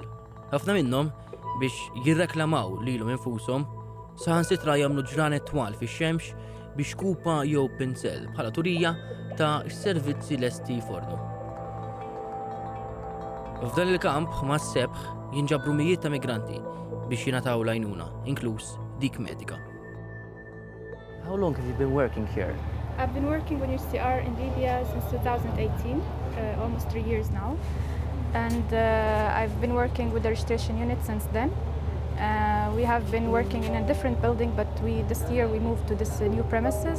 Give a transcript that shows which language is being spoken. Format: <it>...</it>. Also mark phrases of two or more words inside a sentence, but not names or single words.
<mt>Ħafna minnhom biex jirreklamaw lilhom infushom saħansitra jagħmlu ġranet twal fix-xemx biex kupa jew pinsell bħala turija ta' servizzi lesti fornu. F'dan il-kamp ma' s-sebħ jinġabru mijiet ta' migranti biex jingħataw l-għajnuna, inkluż dik medika.</mt> <en>How long have you been working here? I've been working with UNHCR in Libya since 2018, almost 3 years now. And I've been working with the registration unit since then. We have been working in a different building, but this year we moved to this new premises.</en>